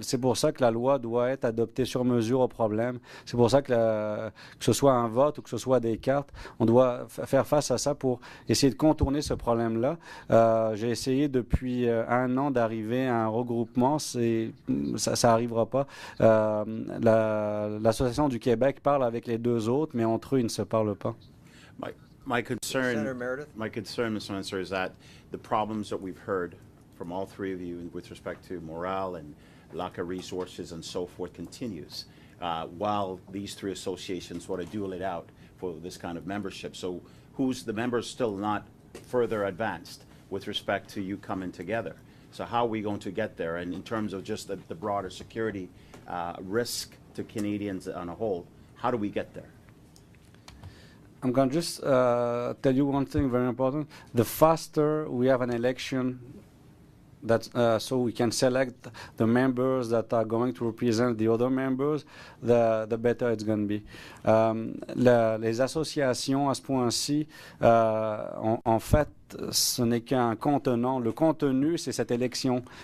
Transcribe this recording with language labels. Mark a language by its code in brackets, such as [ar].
[fr] C'est pour ça que la loi doit être adoptée sur mesure au problème. C'est pour ça que ce soit un vote ou que ce soit des cartes, on doit faire face à ça pour essayer de contourner ce problème-là. J'ai essayé depuis un an d'arriver à un regroupement. Ça n'arrivera pas. L'Association du Québec parle avec les deux autres, mais entre eux, ils ne se parlent pas. [en] My concern, Senator Meredith. my concern, Mr. Answer, is that the problems that we've heard from all three of you with respect to morale and lack of resources and so forth continues, while these three associations sort of duel it out for this kind of membership. So who's the members still not further advanced with respect to you coming together? So how are we going to get there? And in terms of just the broader security risk to Canadians on a whole, how do we get there? I'm going to just tell you one thing very important. The faster we have an election, so we can select the members that are going to represent the other members, the better it's going to be. [fr] Les associations, à ce point-ci, en fait, ce n'est qu'un contenant. Le contenu, c'est cette élection.